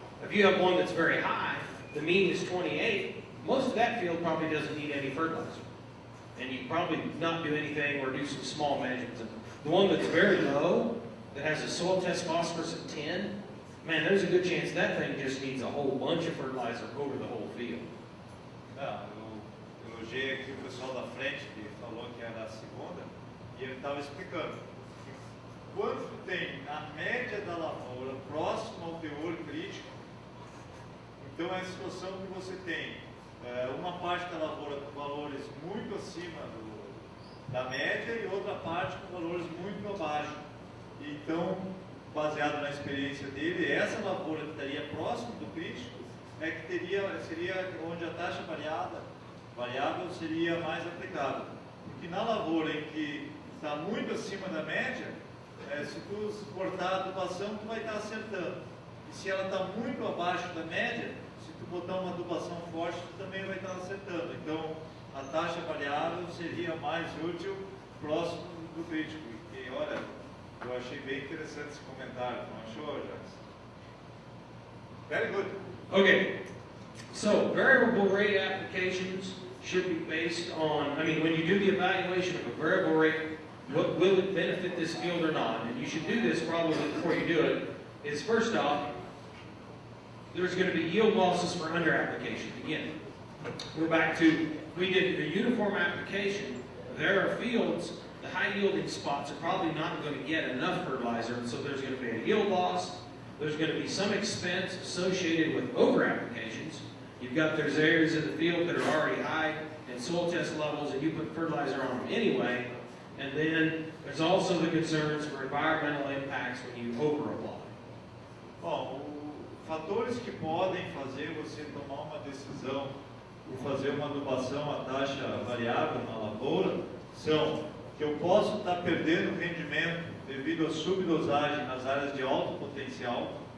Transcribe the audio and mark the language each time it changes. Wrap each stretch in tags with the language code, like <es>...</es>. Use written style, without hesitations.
<en>If you have one that's very high, the mean is 28, most of that field probably doesn't need any fertilizer. And you probably not do anything or do some small measurements. The one that's very low, that has a soil test phosphorus of 10, man, there's a good chance that thing just needs a whole bunch of fertilizer over the whole field.</en> <pt>Eu elogiei aqui o pessoal da frente que falou que era a segunda, e ele estava explicando que quando tem a média da lavoura próximo ao teor crítico, então é a situação que você tem uma parte da lavoura com valores muito acima da média e outra parte com valores muito abaixo. Então, baseado na experiência dele, essa lavoura que estaria próximo do crítico é que seria onde a taxa variável seria mais aplicada. Porque na lavoura em que está muito acima da média, se tu cortar a adubação, tu vai estar acertando. E se ela está muito abaixo da média, se tu botar uma adubação forte, tu também vai estar acertando. Então, a taxa variável seria mais útil próximo do crítico. E olha, eu achei bem interessante esse comentário, não achou, Jacques?</pt> <en>Very good. Okay, so variable rate applications should be based on, when you do the evaluation of a variable rate, will it benefit this field or not? And you should do this probably before you do it, is first off, there's going to be yield losses for under application. Again, we're back to, we did a uniform application. There are fields, the high yielding spots are probably not going to get enough fertilizer, and so there's going to be a yield loss. There's going to be some expense associated with over applications. You've got there's areas of the field that are already high in soil test levels, and you put fertilizer on them anyway. And then there's also the concerns for environmental impacts when you over apply.</en> <pt>Bom, fatores que podem fazer você tomar uma decisão por fazer uma adubação a taxa variável na lavoura são que eu posso estar perdendo rendimento devido à subdosagem nas áreas de alto potencial,</pt>